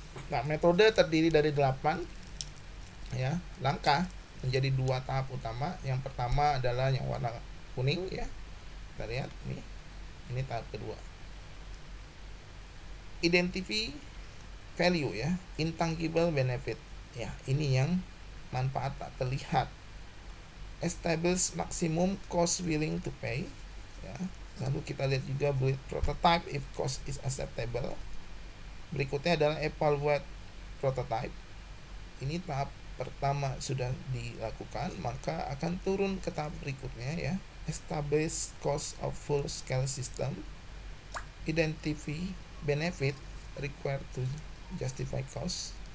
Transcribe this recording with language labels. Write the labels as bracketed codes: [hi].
[id] Nah, metode terdiri dari 8 ya langkah menjadi 2 tahap utama. Yang pertama adalah yang warna kuning ya. Kita lihat nih. Ini tahap kedua. [en] Identify value ya, intangible benefit. [id] Ya, ini yang manfaat tak terlihat. [en] Establish maximum cost willing to pay. Ya. [id] Lalu kita lihat juga [en] build prototype if cost is acceptable. [id] Berikutnya adalah [en] evaluate prototype. [id] Ini tahap pertama sudah dilakukan, maka akan turun ke tahap berikutnya ya. [en] Establish cost of full scale system. Identify benefit required to justify cost.